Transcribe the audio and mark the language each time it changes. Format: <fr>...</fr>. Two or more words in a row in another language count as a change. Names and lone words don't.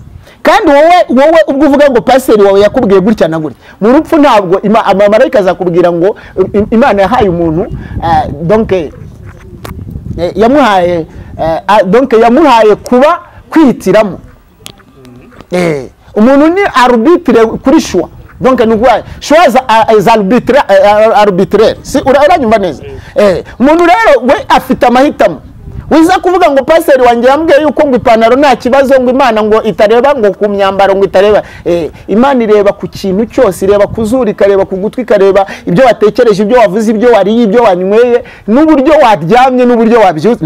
<rw>Kandi wowe ubwo uvuga ngo paseri wawe yakubwiye gutya na gutya, mu rupfu ntabwo amarayika azakubwira ngo Imana yahaye umuntu donc yamuhaye kuba kwihitiramo. Umuntu ni arbitre kuri choix.</rw> <fr>Donc nous voyons choix arbitraire.</fr> <rw>Si uranyumva neza? Umuntu rero we afite amahitamo. Wiza kuvuga ngo paseri wanjye yambwiye yuko ngo ipantaro nta kibazo, ngo Imana ngo itareba ngo ku myambaro ngo itareba. Imana ireba ku kintu cyose, ireba kuzura, ikareba ku gutwi, ikareba ibyo watekereje, ibyo wavuze, ibyo wariye, ibyo wanyweye, n'uburyo waryamye, n'uburyo wabyutse.</rw>